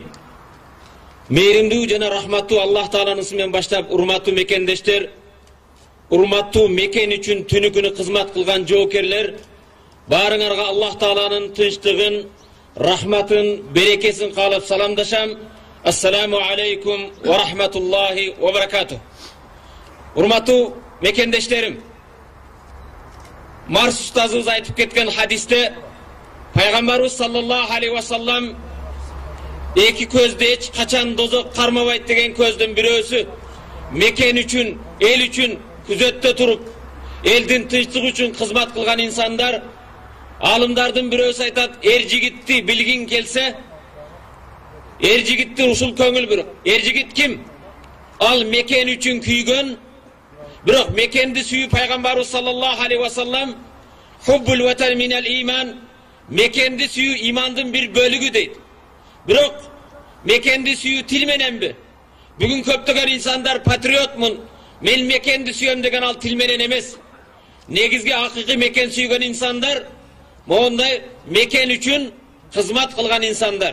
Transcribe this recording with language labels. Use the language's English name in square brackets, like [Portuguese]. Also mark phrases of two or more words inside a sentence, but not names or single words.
[Kyrgyz] Meyrimdүү жана рахматтуу Аллах Тааланын исминен баштап, урматтуу мекендештер, урматтуу мекен үчүн түнү күнү кызмат кылган жоокерлер, баарыңарга Аллах Тааланын тынчтыгын, рахматын, берекесин каалап саламдашам. [Arabic] السلام عليكم ورحمة الله وبركاته. [Kyrgyz] Урматтуу мекендештерим, Марс устазыбыз айтып кеткен хадисте Пайгамбарыбыз [Arabic] صلى الله عليه وسلم [Kyrgyz] эки көздө эч качан дозок кармабайт деген көздүн бирөөсү мекен үчүн, эл үчүн күзөттө туруп, элдин тынчтыгы үчүн кызмат кылган инсандар. Алымдардын бирөөсү айтат, эр жигитти билгин келсе, эр жигитти ушул көңүл бирок. Эр жигит ким? Ал мекен үчүн күйгөн, бирок мекенди сүйүү Пайгамбарыбыз [Arabic] صلى الله عليه وسلم حب الوطن من الإيمان, [Kyrgyz] мекенди сүйүү имандын бир бөлүгү дейт. Бирок мекенди сүйүү тил мененби? Бүгүн көптөгөн инсандар патриотмун, мен мекенди сүйөм деген ал тил менен эмес. Негизги акыйкый мекен сүйгөн инсандар мондай мекен үчүн кызмат кылган инсандар.